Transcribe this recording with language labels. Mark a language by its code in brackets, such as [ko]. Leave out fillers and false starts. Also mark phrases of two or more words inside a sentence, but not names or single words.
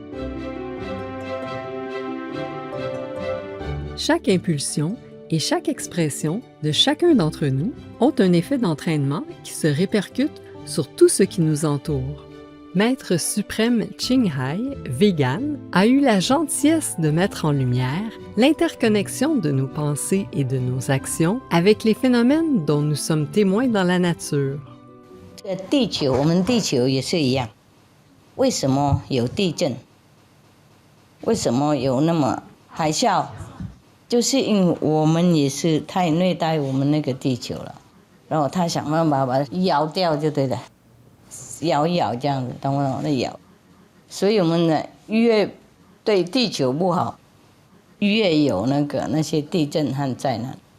[fr] Chaque impulsion et chaque expression de chacun d'entre nous ont un effet d'entraînement qui se répercute sur tout ce qui nous entoure. Maître suprême Ching Hai, vegan, a eu la gentillesse de mettre en lumière l'interconnexion de nos pensées et de nos actions avec les phénomènes dont nous sommes témoins dans la nature. [zh] 地球，我们地球也是一样，为什么有地震？为什么有那么海啸？就是因为我们也是太虐待我们那个地球了，然后他想办法把它咬掉就对了，咬一咬这样子，懂不懂？那咬，所以我们呢越对地球不好，越有那些地震和灾难。